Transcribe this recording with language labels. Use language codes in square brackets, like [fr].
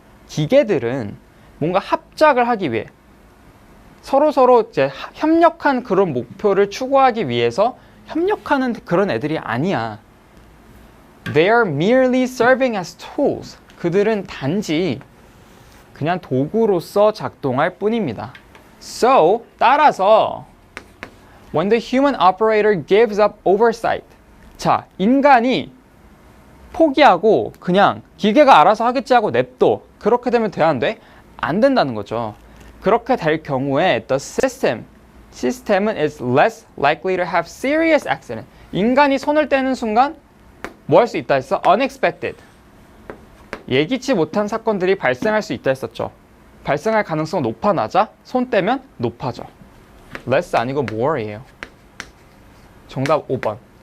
[ko] 기계들은 뭔가 합작을 하기 위해 서로 이제 협력한 그런 목표를 추구하기 위해서 협력하는 그런 애들이 아니야. [en] They are merely serving as tools. [ko] 그들은 단지 그냥 도구로서 작동할 뿐입니다. [en] So, [ko] 따라서 [en] when the human operator gives up oversight. [ko] 자, 인간이 포기하고 그냥 기계가 알아서 하겠지 하고 냅둬. 그렇게 되면 돼, 안 돼? 안 된다는 거죠. 그렇게 될 경우에 [en] the [ko] 시스템은 [en] is less likely to have serious accident. [ko] 인간이 손을 떼는 순간 뭐 할 수 있다 했어? [en] Unexpected. [ko] 예기치 못한 사건들이 발생할 수 있다 했었죠. 발생할 가능성 높아 낮아? 손 떼면 높아져. less 아니고 more이에요. 정답 5번.